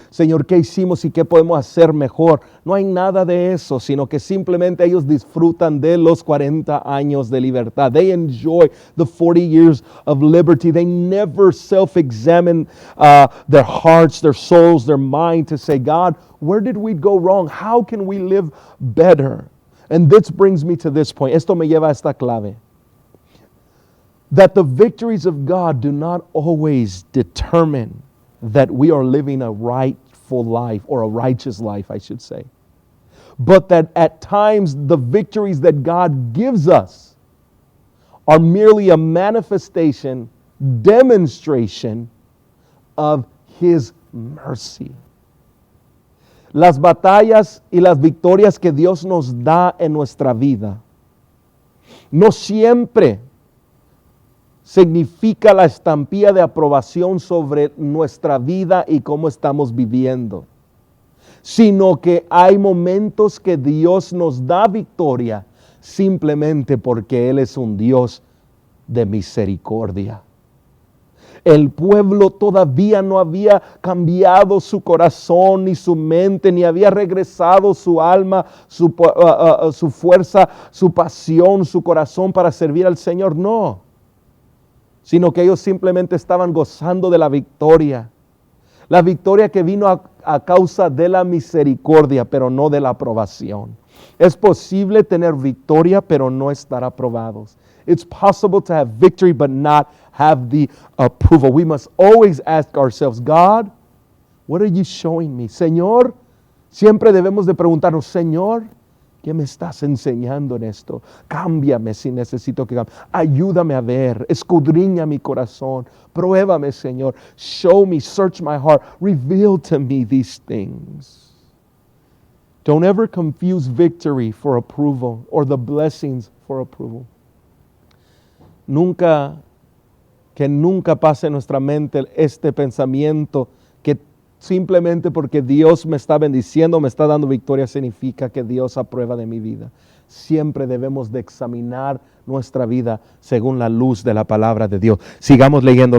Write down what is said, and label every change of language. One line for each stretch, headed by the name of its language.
Spanish: Señor, ¿qué hicimos y qué podemos hacer mejor? No hay nada de eso, sino que simplemente ellos disfrutan de los 40 años de libertad.
English: They enjoy the 40 years of liberty. They never self-examine their hearts, their souls, their mind to say, God, where did we go wrong? How can we live better? And this brings me to this point.
Spanish: Esto me lleva a esta clave.
English: That the victories of God do not always determine that we are living a rightful life, or a righteous life, I should say. But that at times the victories that God gives us are merely a manifestation, demonstration of His mercy.
Spanish: Las batallas y las victorias que Dios nos da en nuestra vida no siempre significa la estampilla de aprobación sobre nuestra vida y cómo estamos viviendo, sino que hay momentos que Dios nos da victoria simplemente porque Él es un Dios de misericordia. El pueblo todavía no había cambiado su corazón ni su mente, ni había regresado su alma, su fuerza, su pasión, su corazón para servir al Señor. No, sino que ellos simplemente estaban gozando de la victoria que vino a causa de la misericordia, pero no de la aprobación. Es posible tener victoria, pero no estar aprobados.
English: It's possible to have victory, but not have the approval. We must always ask ourselves, God, what are you showing me?
Spanish: Señor, siempre debemos de preguntarnos, Señor, ¿qué me estás enseñando en esto? Cámbiame si necesito que cambie. Ayúdame a ver, escudriña mi corazón. Pruébame, Señor.
English: Show me, search my heart. Reveal to me these things. Don't ever confuse victory for approval or the blessings for approval.
Spanish: Nunca pase en nuestra mente este pensamiento que simplemente porque Dios me está bendiciendo, me está dando victoria, significa que Dios aprueba de mi vida. Siempre debemos de examinar nuestra vida según la luz de la palabra de Dios. Sigamos leyendo.